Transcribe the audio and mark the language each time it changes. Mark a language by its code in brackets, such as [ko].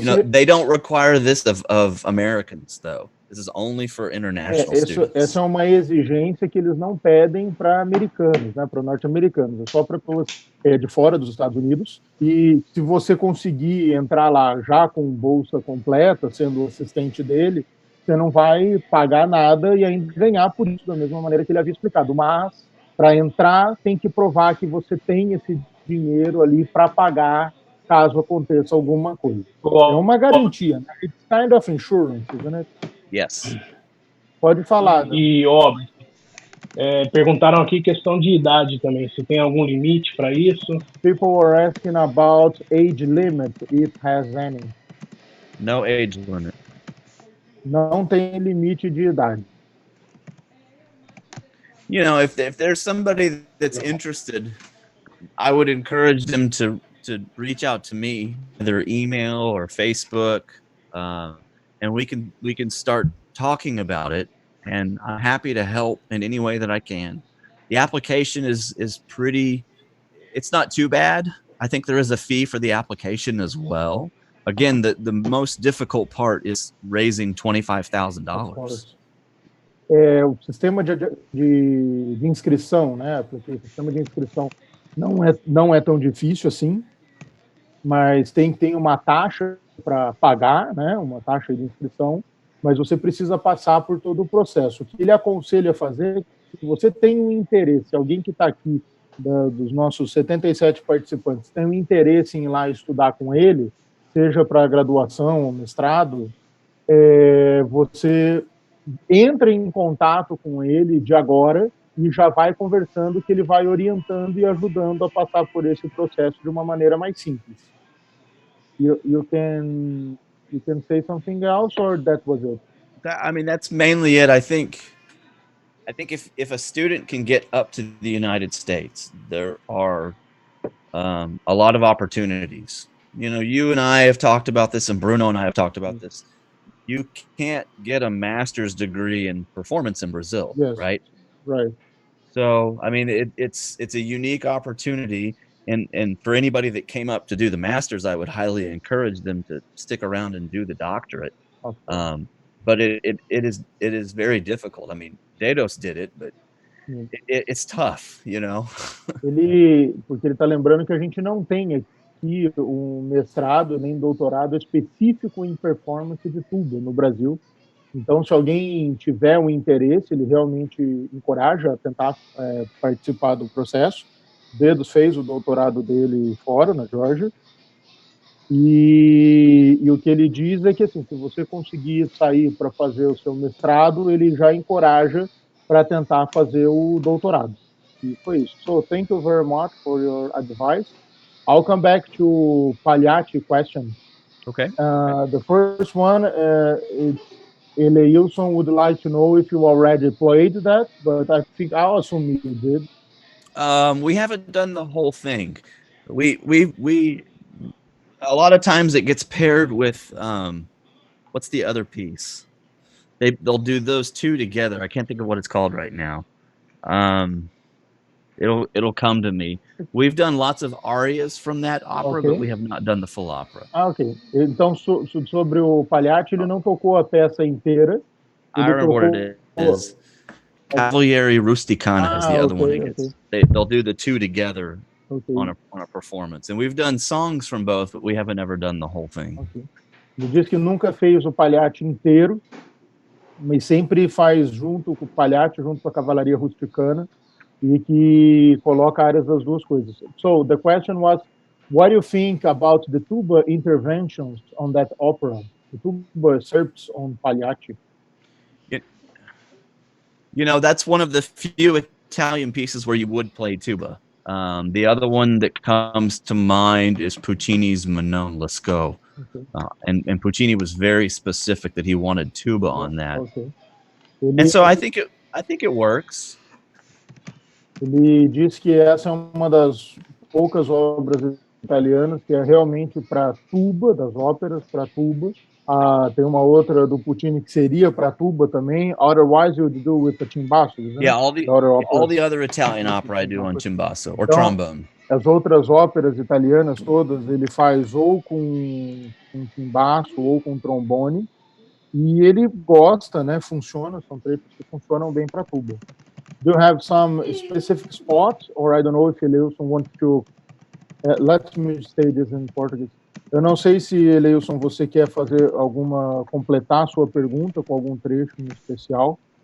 [en] They don't require this of Americans, though. This is only for international students. [pt] Essa é uma exigência que eles não pedem para americanos, né, para norte-americanos, é só para pessoas de fora dos Estados Unidos. E se você conseguir entrar lá já com bolsa completa, sendo assistente dele, você não vai pagar nada e ainda ganhar por isso, da mesma maneira que ele havia explicado. Mas, para entrar, tem que provar que você tem esse dinheiro ali para pagar caso aconteça alguma coisa. É uma garantia, né? [en] It's kind of insurance, isn't it? Yes. [pt] Pode falar. E, óbvio, perguntaram aqui questão de idade também, se tem algum limite para isso. [en] People were asking about age limit, if has any. No age limit. [pt] Não tem limite de idade. [en] You know, if there's somebody that's interested, I would encourage them to reach out to me, either email or Facebook, and we can start talking about it. And I'm happy to help in any way that I can. The application is pretty. It's not too bad. I think there is a fee for the application as well. Again, the most difficult part is raising $25,000. [pt] o sistema de inscrição, né? Porque o sistema de inscrição não é tão difícil assim, mas tem uma taxa para pagar, né? Uma taxa de inscrição, mas você precisa passar por todo o processo. O que ele aconselha fazer, se você tem um interesse, alguém que está aqui, dos nossos 77 participantes, tem um interesse em ir lá estudar com ele, seja para graduação ou mestrado, você entra em contato com ele de agora e já vai conversando, que ele vai orientando e ajudando a passar por esse processo de uma maneira mais simples. [en] You can say something else, or that was it? I mean, that's mainly it. I think if a student can get up to the United States, there are a lot of opportunities. You know, you and I have talked about this, and Bruno and I have talked about this. You can't get a master's degree in performance in Brazil, Yes. right? Right. So, I mean, it's a unique opportunity, and for anybody that came up to do the masters, I would highly encourage them to stick around and do the doctorate. Okay. But it is very difficult. I mean, Dedos did it, but it's tough, you know. [pt] Porque ele está lembrando que a gente não tem aqui um mestrado nem doutorado específico em performance de tuba no Brasil. Então, se alguém tiver um interesse, ele realmente encoraja a tentar participar do processo. Dedos fez o doutorado dele fora, na Geórgia. E o que ele diz é que, assim, se você conseguir sair para fazer o seu mestrado, ele já encoraja para tentar fazer o doutorado. E foi isso. [en] So, thank you very much for your advice. I'll come back to Pagliatti question. Okay. The first one, it's Eleilson would like to know if you already played that, but I think I'll assume you did. We haven't done the whole thing. We a lot of times it gets paired with what's the other piece? They'll do those two together. I can't think of what it's called right now. It'll come to me. We've done lots of arias from that opera, Okay. but we have not done the full opera. Ok. [pt] Então, sobre o Pagliatti, ele não tocou a peça inteira. [en] I remember what it is. Cavaliere Rusticana is the other one. They'll do the two together on a performance. And we've done songs from both, but we haven't ever done the whole thing. Okay. [pt] Ele diz que nunca fez o Pagliatti inteiro, mas sempre faz junto com o Pagliatti, junto com a Cavalaria Rusticana, e que coloca áreas das duas coisas. [en] So, the question was, what do you think about the tuba interventions on that opera? The tuba usurps on Pagliatti. You know, that's one of the few Italian pieces where you would play tuba. The other one that comes to mind is Puccini's Manon Lescaut. Okay. And Puccini was very specific that he wanted tuba on that. Okay. And so I think it works. [pt] Ele diz que essa é uma das poucas obras italianas que é realmente para tuba, das óperas para tuba. Tem uma outra do Puccini que seria para tuba também. [en] Otherwise, you would do with the timbasso, [pt] né? [en] Yeah, all the other Italian opera I do on timbasso or trombone. [pt] As outras óperas italianas todas ele faz ou com timbasso ou com trombone. E ele gosta, né? Funciona, são trechos que funcionam bem para tuba. [en] Do you have some specific spots, or I don't know if Eleilson wants to... let me say this in Portuguese. [pt] Eu não sei se, Eleilson, você quer completar a sua pergunta com algum trecho em especial.